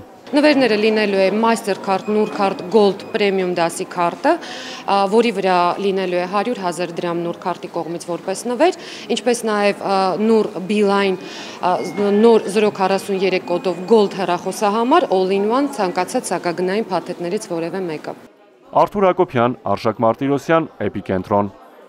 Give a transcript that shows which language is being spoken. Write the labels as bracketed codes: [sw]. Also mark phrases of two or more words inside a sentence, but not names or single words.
[hy] Նվերները լինելու է Mastercard Նուր քարտ Gold Premium դասի քարտը, որի վրա լինելու է 100,000 դրամ Նուր քարտի կողմից որպես նվեր, ինչպես նաև Նուր Beeline նոր 043 կոդով Gold հեռախոսահամար [en] all-in-one [hy] ցանկացած սակագնային փաթեթներից որևէ մեկը։ Արթուր Հակոբյան, Արշակ Մարտիրոսյան, Էպիկենտրոն։